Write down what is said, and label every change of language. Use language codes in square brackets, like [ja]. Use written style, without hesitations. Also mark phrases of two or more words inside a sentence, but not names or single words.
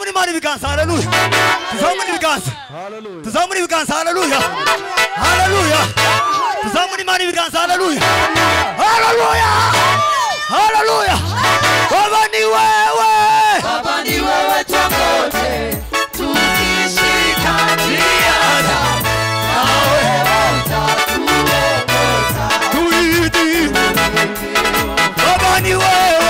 [rw] Tuzamure ibiganza haleluya. Tuzamure ibiganza. Tuzamure ibiganza haleluya. Haleluya. Tuzamure Imana ibiganza haleluya. Haleluya. Haleluya. [sw] Baba ni wewe. Baba ni wewe twakote tukishika njia nawe utatuongoza. Tuidi. Baba ni wewe.